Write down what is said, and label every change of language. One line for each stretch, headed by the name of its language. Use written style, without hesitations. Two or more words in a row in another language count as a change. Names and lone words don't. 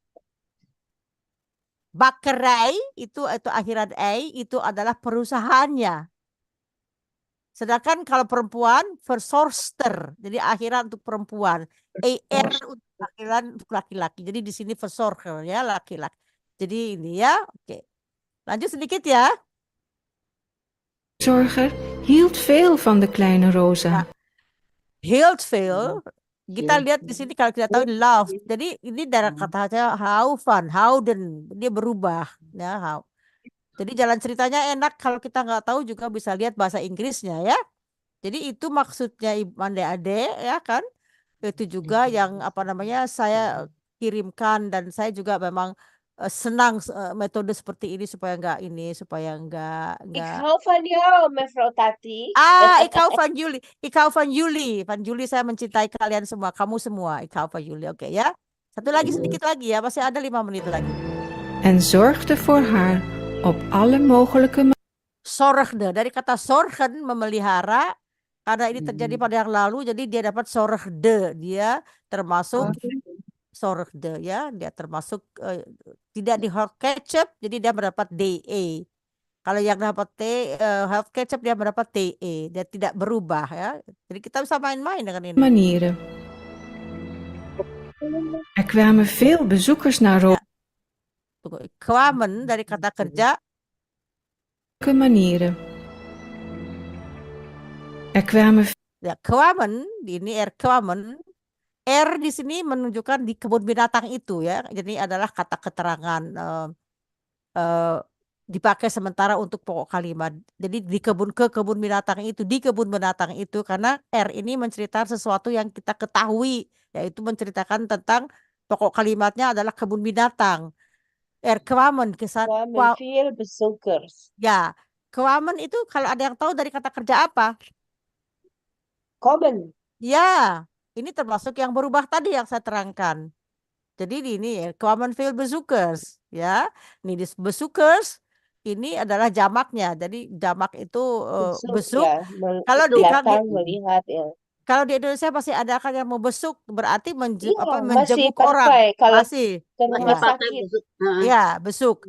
Indonesian: Bakkerij itu akhiran ei itu adalah perusahaannya. Sedangkan kalau perempuan verzorgster, jadi akhiran untuk perempuan. Er untuk akhiran untuk laki-laki. Jadi di sini verzorger ya laki-laki. Jadi ini ya, oke. Lanjut sedikit ya.
Dutch: Zorger hield veel van de kleine Rosa. Nah, hield veel.
Indonesian: Kita lihat di sini kalau kita tahu love. Jadi ini dari kata-kata hauvan, houden, dia berubah ya. Jadi jalan ceritanya enak kalau kita nggak tahu juga bisa lihat bahasa Inggrisnya ya. Jadi itu maksudnya Ade ya kan? Itu juga yang apa namanya saya kirimkan dan saya juga memang senang metode seperti ini supaya nggak.
Dutch: Ik hou van jou, mevrouw Tati. Ik hou van jullie. Van jullie
Indonesian: saya mencintai kalian semua, kamu semua.
Dutch: Ik hou van jullie.
Indonesian: Oke ya. Satu lagi sedikit lagi ya, masih ada 5 menit lagi.
Dutch: En zorgde voor haar op alle mogelijke manieren.
Indonesian: Zorgde dari kata zorgen memelihara. Karena ini terjadi pada yang lalu, jadi dia dapat zorgde. Dia termasuk zorgde ya, dia termasuk tidak di hot ketchup, jadi dia mendapat DE. Kalau yang dapat hot ketchup dia mendapat TE, dia tidak berubah ya. Jadi kita bisa main-main dengan ini. Manieren.
Dutch: Er kwamen veel bezoekers naar Rosa.
Indonesian: Kwamen dari kata kerja.
Dutch: Manieren. Er kwamen.
Indonesian: Ya, kwamen, ini kwamen. Di sini menunjukkan di kebun binatang itu ya. Jadi adalah kata keterangan dipakai sementara untuk pokok kalimat. Jadi di kebun binatang itu karena ini menceritakan sesuatu yang kita ketahui, yaitu menceritakan tentang pokok kalimatnya adalah kebun binatang. Kwamen
Dutch: Kwamen veel bezoekers.
Indonesian: Ya, kwamen itu kalau ada yang tahu dari kata kerja apa? Komen. Ya, ini termasuk yang berubah tadi yang saya terangkan. Jadi ini
Dutch: kwamen veel bezoekers
Indonesian: ya. Ini di bezoekers ini adalah jamaknya. Jadi jamak itu besuk. Ya, melihat ya. Kalau di Indonesia pasti ada kan yang mau besuk, berarti masih menjenguk orang. Kalau Masih. ke rumah sakit. Ya, besuk.